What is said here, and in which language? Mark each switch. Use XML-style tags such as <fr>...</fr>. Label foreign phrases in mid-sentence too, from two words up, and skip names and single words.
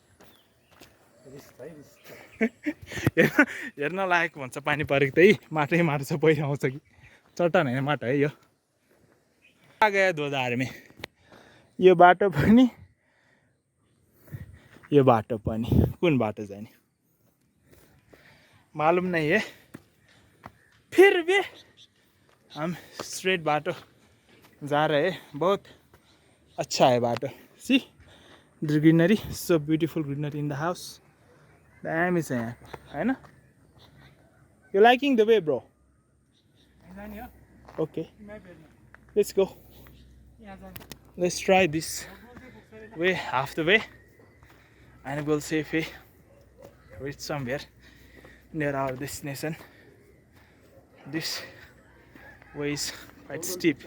<ne>हेर्न लायक भन्छ पानी परेको त्यही माटै माटो छ पहिरो आउँछ कि चट्टान होइन माटो है यो गयो दोधारमे यो बाटो पनि कुन बाटो जाने</ne> <hi>मालूम नहीं है फिर भी हम स्ट्रेट बाटो जा रहे हैं बहुत अच्छा है बाटो</hi> <en>see greenery so beautiful greenery in the house</en> <ne>दामी छ यहाँको हैन</ne> <en>you liking the way bro okay let's go let's try this way half the way and we'll see if we reach somewhere near our destination. This way is quite steep.</en>